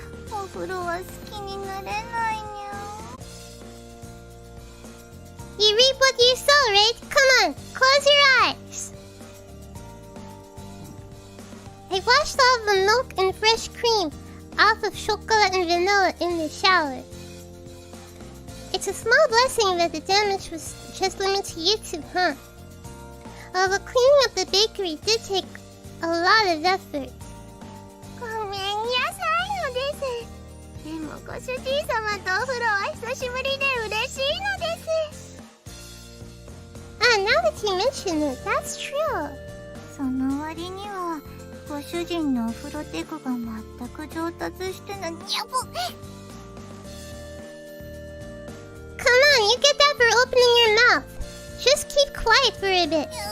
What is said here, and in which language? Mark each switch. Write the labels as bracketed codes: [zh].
[ja] お風呂は好きになれないにゃ。 [en] You reap what you sow, right? Come on, close your eyes. I washed all the milk and fresh cream off of Chocola and Vanilla in the shower. It's a small blessing that the damage was just limited to YouTube, huh? Although cleaning up the bakery did take a lot of effort. [ja] ごめんなさいのです。でもご主人様とお風呂は久しぶりで嬉しいのです。 [en] Ah, now that you mention it, that's true. [ja] その割には、ご主人のお風呂テクが全く上達してない。にゃぼ。 [en] Come on, you get that for opening your mouth. Just keep quiet for a bit.